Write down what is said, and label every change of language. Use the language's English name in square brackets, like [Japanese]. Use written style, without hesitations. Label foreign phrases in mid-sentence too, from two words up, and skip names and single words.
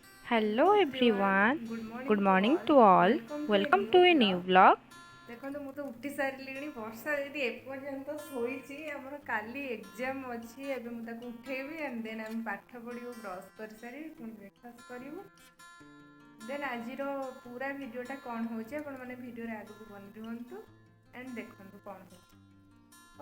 [English] Hello everyone. Good morning to all. welcome to a Welcome न्यू to a new ब्लॉग। vlog. [Odia] देखो ମୁଁ ତ ଉଠି ସାରିଲିଣି। ବର୍ଷା ଯଦି ଏପର୍ଯ୍ୟନ୍ତ ଶୋଇଛି, ଆମର କାଲି ଏକ୍ଜାମ୍ ଅଛି। ଏବେ ମୁଁ ତାକୁ ଉଠେଇବି [English] and then [Odia] ଆମେ ପାଠ ପଢ଼ିବୁ, ବ୍ରସ୍ କରିସାରି ପୁଣି ବ୍ରେକଫାଷ୍ଟ କରିବୁ। ଦେନ୍ ଆଜିର ପୁରା ଭିଡ଼ିଓଟା କ'ଣ ହେଉଛି ଆପଣମାନେ ଭିଡ଼ିଓରେ ଆଗକୁ ବନି ରୁହନ୍ତୁ ଆଣ୍ଡ ଦେଖନ୍ତୁ କ'ଣ ହେଉଛି।